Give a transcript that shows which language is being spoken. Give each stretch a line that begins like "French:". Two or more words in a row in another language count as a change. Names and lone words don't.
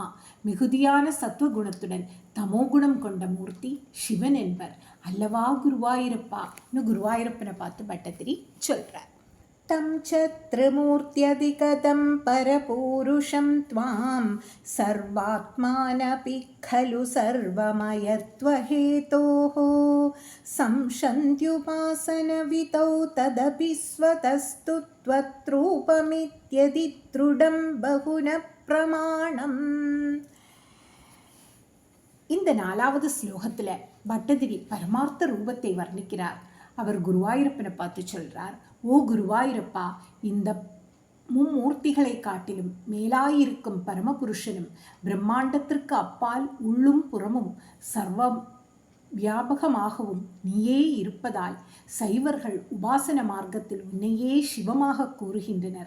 Tamil: மிகுதியான சத்துவகுணத்துடன் தமோகுணம் கொண்ட மூர்த்தி சிவன் என்பர் அல்லவா குருவாயூரப்பா. குருவாயூரப்பனை பார்த்து பட்டதிரி சொல்றார்.
Sanskrit: तं त्रिमूर्त्यधिकतमं परपूरुषं त्वां सर्वात्मनापि खलु सर्वमयत्वहेतोः संशन्त्युपासनवितौ तदपि स्वतस्तु त्वत्रूपमित्यदि दृढं बहुन प्रमाणम्.
Tamil: இந்த 4வது ஸ்லோகத்தில் பட்டதிரி பரமார்த்த ரூபத்தை வர்ணிக்கிறார். அவர் குருவாயூரப்பனை பார்த்து சொல்றார், ஓ குருவாயூரப்பா, இந்த மும்மூர்த்திகளை காட்டிலும் மேலாயிருக்கும் பரமபுருஷனும் பிரம்மாண்டத்திற்கு அப்பால் உள்ளும் புறமும் சர்வ வியாபகமாகவும் நீயே இருப்பதால் சைவர்கள் உபாசன மார்க்கத்தில் உன்னையே சிவமாக கூறுகின்றனர்.